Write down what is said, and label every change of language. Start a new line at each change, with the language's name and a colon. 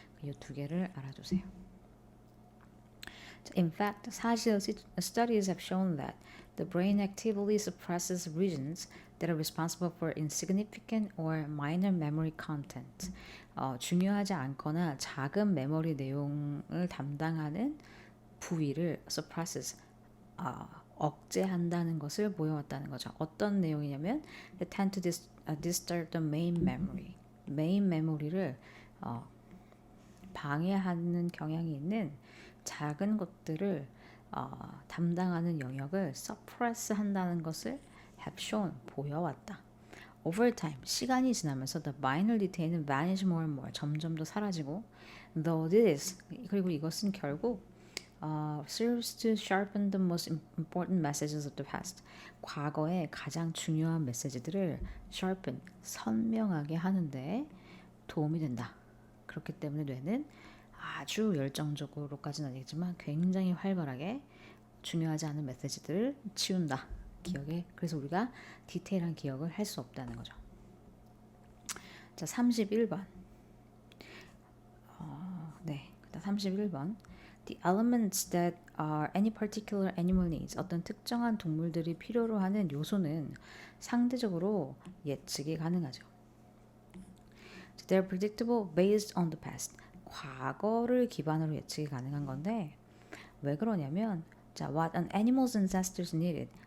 Korean: 이 두 개를 알아두세요.
English: In fact,
Korean: 사실
English: studies have shown that the brain actively suppresses regions that are responsible for insignificant or minor memory content.
Korean: 중요하지 않거나 작은 메모리 내용을 담당하는 부위를 suppresses 억제한다는 것을 보여왔다는 거죠. 어떤 내용이냐면
English: they tend to disturb the main memory.
Korean: 메인 메모리를 방해하는 경향이 있는 작은 것들을 담당하는 영역을 suppress 한다는 것을
English: have shown
Korean: 보여왔다.
English: Over time,
Korean: 시간이 지나면서
English: the minor detail은 vanish more and more,
Korean: 점점 더 사라지고
English: though this,
Korean: 그리고 이것은 결국
English: serves to sharpen the most important messages of the past.
Korean: 과거의 가장 중요한 메시지들을 sharpen, 선명하게 하는데 도움이 된다. 그렇기 때문에 뇌는 아주 열정적으로까지는 아니겠지만 굉장히 활발하게 중요하지 않은 메시지들을 치운다. 기억에. 그래서 우리가 디테일한 기억을 할 수 없다는 거죠. 자, 31번. 네. 31번.
English: The elements that are any particular animal needs.
Korean: 어떤 특정한 동물들이 필요로 하는 요소는 상대적으로 예측이 가능하죠.
English: They're predictable based on the past.
Korean: 과거를 기반으로 예측이 가능한 건데 왜 그러냐면 자,
English: what an animal's ancestors needed.